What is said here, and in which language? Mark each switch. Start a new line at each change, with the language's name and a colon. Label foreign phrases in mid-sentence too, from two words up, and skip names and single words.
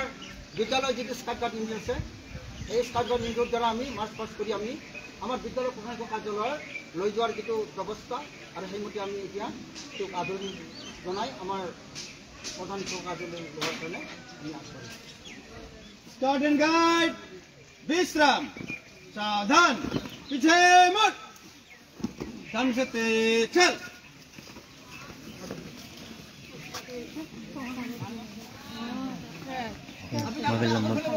Assamese: বিদ্যালয়ৰ যিটো
English: scout guard unit
Assamese: আছে, এই
English: scout guard unitৰ
Assamese: দ্বাৰা আমি
English: march past
Assamese: কৰি আমি আমাৰ বিদ্যালয়ৰ প্ৰধান কাৰ্যালয়ৰ লৈ যোৱাৰ যিটো ব্যৱস্থা আৰু সেইমতে আমি এতিয়া তেওঁক আদৰণি জনাই আমাৰ প্ৰধান কাৰ্যালয় লোৱাৰ কাৰণে আমি আগবাঢ়িছোঁ।
English: scout and guide
Hindi: विश्राम, सावधान, पीछे मुड़, ढंग से तेज चल।
English: mobile number